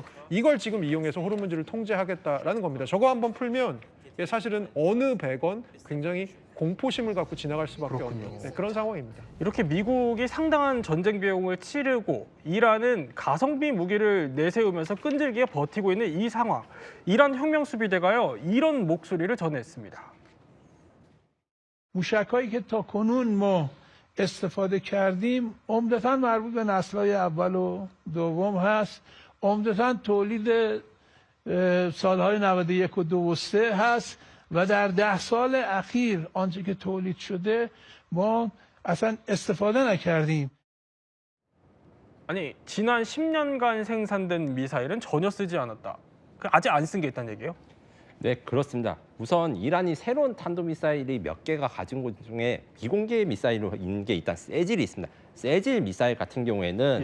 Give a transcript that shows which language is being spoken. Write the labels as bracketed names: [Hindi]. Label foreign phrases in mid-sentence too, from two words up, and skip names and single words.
[Korean] 이걸 지금 이용해서 호르무즈를 통제하겠다라는 겁니다. 저거 한번 풀면 이게 사실은 어느 배건 굉장히 공포심을 갖고 지나갈 수밖에 없는 네, 그런 상황입니다. 이렇게 미국이 상당한 전쟁 비용을 치르고 이란은 가성비 무기를 내세우면서 끈질기게 버티고 있는 이 상황. 이란 혁명 수비대가요 이런 목소리를 전했습니다. [Persian] موشک‌هایی که تا کنون ما استفاده کردیم عمدتاً مربوط به نسل‌های اول و دوم هست. عمدتاً تولید سال‌های 91 و 2 و 3 هست و در 10 سال اخیر آنچه که تولید شده ما اصلا استفاده نکردیم. [Korean] 아니 지난 10년간 생산된 미사일은 전혀 쓰지 않았다. 아직 안 쓴 게 있다는 얘기예요? 네, 그렇습니다. 우선 이란이 새로운 탄도미사일이 몇 개가 가진 것 중에 비공개 미사일로 있는 게 일단 세질이 있습니다. 세질 미사일 같은 경우에는